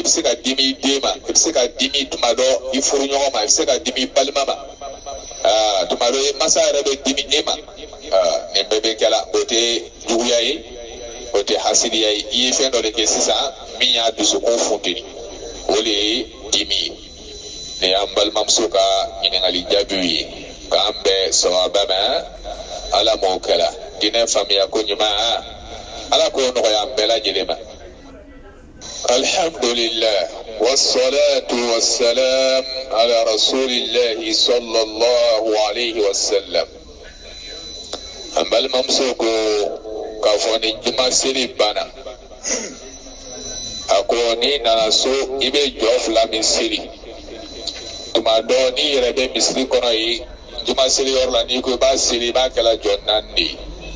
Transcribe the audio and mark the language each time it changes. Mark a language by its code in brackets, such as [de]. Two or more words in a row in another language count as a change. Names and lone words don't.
[bm] bɛ se ka dimi den ma i bɛ se ka dimi tuma dɔ i furu ɲɔgɔn ma i bɛ se ka dimi balima ma tuma dɔ masa yɛrɛ bɛ dimi e ma nin bɛɛ bɛ kɛ la o tɛ juguya ye o tɛ hasidiya ye i ye fɛn dɔ de kɛ sisan min y'a dusukun funteni o de ye dimi ye nin y'an balimamuso ka ɲininkali jaabiw ye k'an bɛn sawaba ma ala m'o kɛla diinɛ faamuya ko ɲuman ala k'o nɔgɔya an bɛɛ lajɛlen ma. [ar] الحمد لله والصلاة والسلام على رسول الله صلى الله عليه وسلم. [bm] an balimamuso ko k'a fɔ ni juma seli banna a ko n'i nana so i bɛ jɔ fila min seli tuma dɔ n'i yɛrɛ bɛ misiri kɔnɔ ye juma seli yɔrɔ la n'i ko i b'a seli i b'a kɛla jɔ 4 de ye